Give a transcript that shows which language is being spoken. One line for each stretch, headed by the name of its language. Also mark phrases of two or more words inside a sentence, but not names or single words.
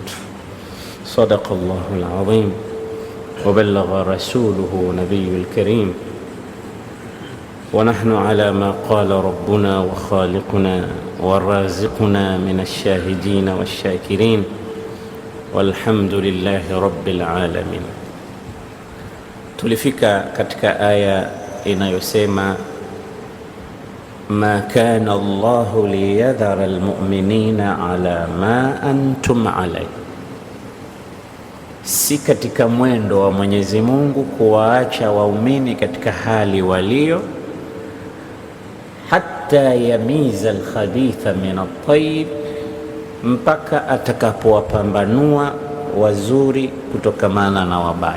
Arabic: صدق الله العظيم وبلغ رسوله نبي الكريم، ونحن على ما قال ربنا وخالقنا ورازقنا من الشاهدين والشاكرين، والحمد لله رب العالمين.
Swahili: Tulifika katika aya inayosema
Arabic: ما كان الله ليذر المؤمنين على ما أنتم عليه,
Swahili: si katika mwendo wa Mwenyezi Mungu kuwaacha waumini katika hali walio,
Arabic: حتى يميز الخبيث من الطيب,
Swahili: mpaka atakapowapambanua wazuri kutokamana na wabaya.